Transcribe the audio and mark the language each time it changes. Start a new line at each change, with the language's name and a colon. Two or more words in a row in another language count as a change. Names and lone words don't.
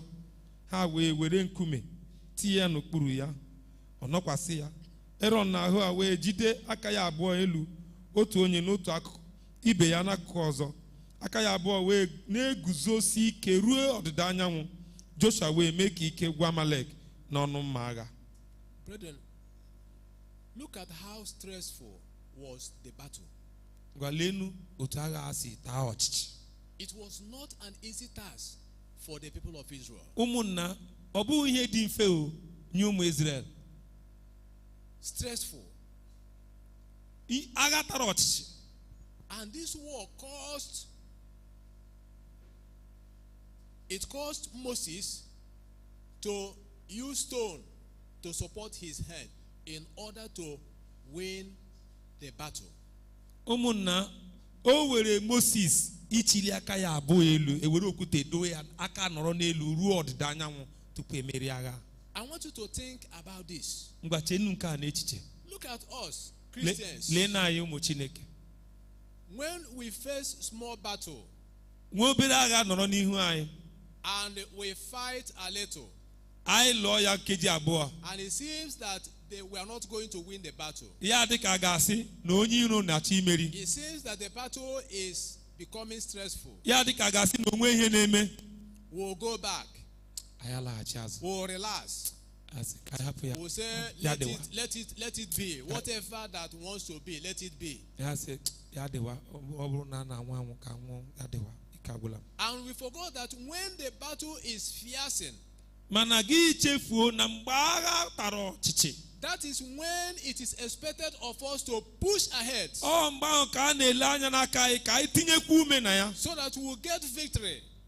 Igbo: Ha wee were nkume tinye ya n'okpuru ya, ọ nọkwasị ya. Aaron na Hur wee jide aka ya abụọ elu, otu onye n'otu akụkụ, ibe ya n'akụkụ ọzọ. Aka ya abụọ wee na-eguzosi ike ruo ọdịda anyanwụ. Joshua wee mee ka ike gwa Amalek n'ọnụ mma agha.
English: Brethren, look at how stressful was the battle.
Igbo: Gwa lenu otu agha ha si taa ọchịchị.
English: It was not an easy task for the people of Israel.
Igbo: Ụmụnna, ọ bụghị ihe dị mfe o nye ụmụ Israel.
English: Stressful.
Igbo: Agha tara ọchịchị.
English: And this war caused Moses to use stone to support his hand in order to win the battle.
Igbo: Ụmụnna, o were Moses ichili aka ya abụọ elu, ewere okwute doo ya aka nọrọ n'elu ruo ọdịda anyanwụ tupu emeri agha.
English: I want you to think about this.
Igbo: Ngwa chenu nke a n'echiche.
English: Look at us, Christians.
Igbo: Lee na anyị ụmụ Chineke.
English: When we face small battle,
Igbo: Nwa obere agha nọrọ n'ihu anyị.
English: And we fight a little,
Igbo: anyị lụọ ya nkeji abụọ.
English: and it seems that we are not going to win the battle.
Igbo: Ya dịka a ga-asị na onye iro na-achọ imeri.
English: It seems that the battle is becoming stressful.
Igbo: Ya dịka a ga-asị na onwe ihe na-eme.
English: We'll go back. will relax. Will say, let it be. Whatever that wants to be, let it be. And we forgot that when the battle is fierce, that is when it is expected of us to push ahead, so that we will get victory.